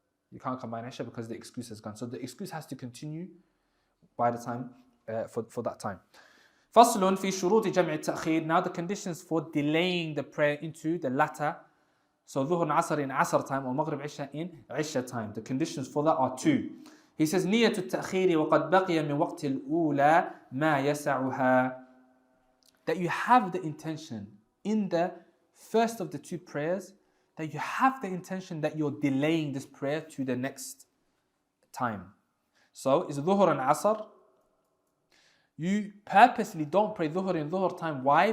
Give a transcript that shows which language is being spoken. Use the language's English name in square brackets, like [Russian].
[English] You can't combine Isha because the excuse is gone. So the excuse has to continue by the time, for that time. [Arabic] فصل في شروط جمع التأخير. [English] Now the conditions for delaying the prayer into the latter. So Dhuhr and Asr in Asr time, or Maghrib Isha in Isha time. The conditions for that are two. He says, [Arabic] نية التأخير وقد بقي من وقت الأولى ما يسعها. [English] That you have the intention in the first of the two prayers, that you have the intention that you're delaying this prayer to the next time. So it's Dhuhr and Asr. You purposely don't pray Dhuhr in Dhuhr time. Why?